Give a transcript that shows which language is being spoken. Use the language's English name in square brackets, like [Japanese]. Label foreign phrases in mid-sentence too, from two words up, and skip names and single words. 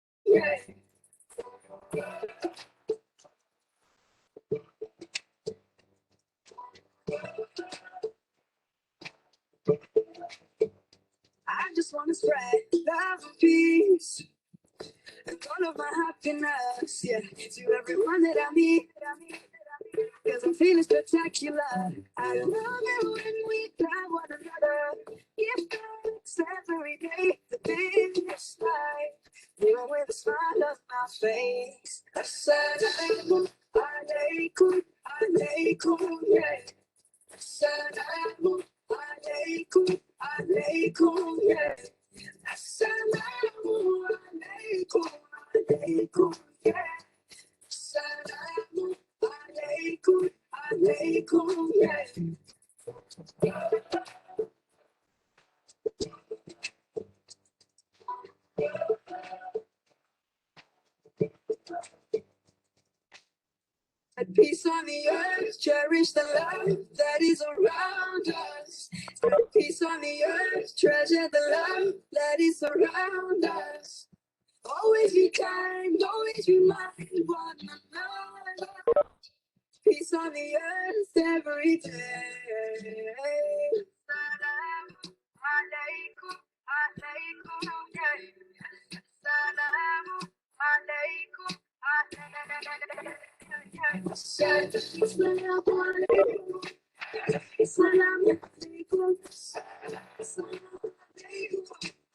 [English] I just wanna spread love and peace and all of my happiness, yeah, to everyone that I meet. Cause I'm feeling spectacular. I love it when we love one another. Give thanks every day, the biggest life. Even with a smile on my face. [Arabic] السلام عليكم، عليكم, yeah. السلام عليكم، عليكم, yeah. السلام عليكم، عليكم, yeah. السلام عليكم، عليكم, yeah. [English] At peace on the earth, cherish the love that is around us. At peace on the earth, treasure the love that is around us. Always be kind, always remind one another. Peace on the earth every day. [Arabic] السلام عليكم، عليكم, yeah. السلام عليكم، عليكم. السلام عليكم، السلام عليكم، السلام عليكم.